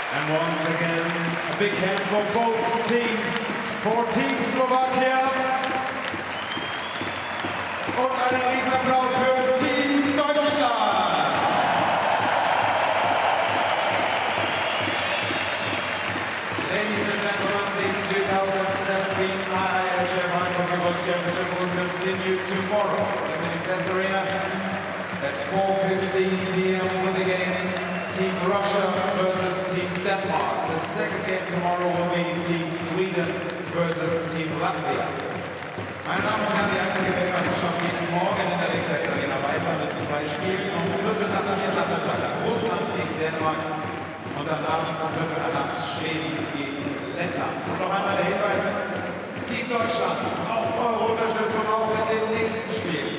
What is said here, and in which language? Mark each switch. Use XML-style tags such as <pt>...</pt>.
<en>once again, a big hand for both teams. For Team Slovakia.</en> <de>Und einen Riesenapplaus für Team Deutschland.</de> <en>Ladies and gentlemen, the 2017 IIHF Ice Hockey World Championship will continue tomorrow in the Access Arena at 4:15 p.m. with the game Team Russia versus Team Denmark. The second game tomorrow will be Team Sweden versus Team Latvia.</en> <de>Meine Damen und Herren, die Eishockey-Weltmeisterschaft geht morgen in der Access Arena weiter mit 2 Spielen. Um Viertel nach 8 nachmittags Russland gegen Dänemark und dann abends um Viertel nach 8 Schweden gegen Lettland. Und noch einmal der Hinweis, Team Deutschland braucht eure Unterstützung auch in dem nächsten Spiel.</de>